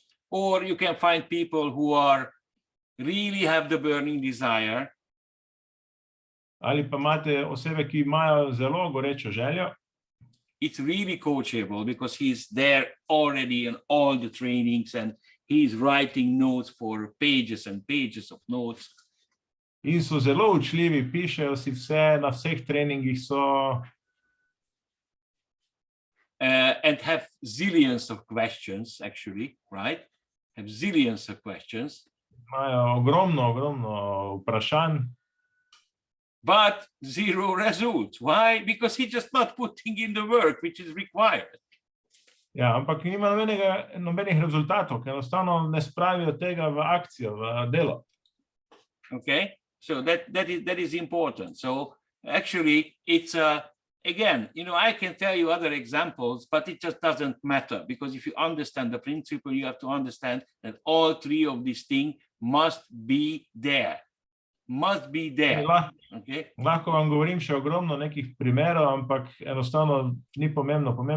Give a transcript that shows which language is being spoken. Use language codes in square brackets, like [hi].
[en] Or you can find people who really have the burning desire. [sl] Ali pa imate osebe, ki imajo zelo gorečo željo. [en] It's really coachable because he's there already in all the trainings and he's writing notes for pages and pages of notes. [sl] In so zelo učljivi, pišejo si vse, na vseh treningih so. [en] And have zillions of questions, actually, right? Have zillions of questions. [sl] Imajo ogromno vprašanj. [en] But zero results. Why? Because he's just not putting in the work which is required. [sl] Ja, ampak nima nobenih rezultatov, ker enostavno ne spravijo tega v akcijo, v delo. [en] Okay, so that is important. So actually, it's again, I can tell you other examples, but it just doesn't matter, because if you understand the principle, you have to understand that all three of these things must be there. Must be there. Okay. [sl] Lahko vam govorim še ogromno nekih primerov, ampak enostavno ni pomembno.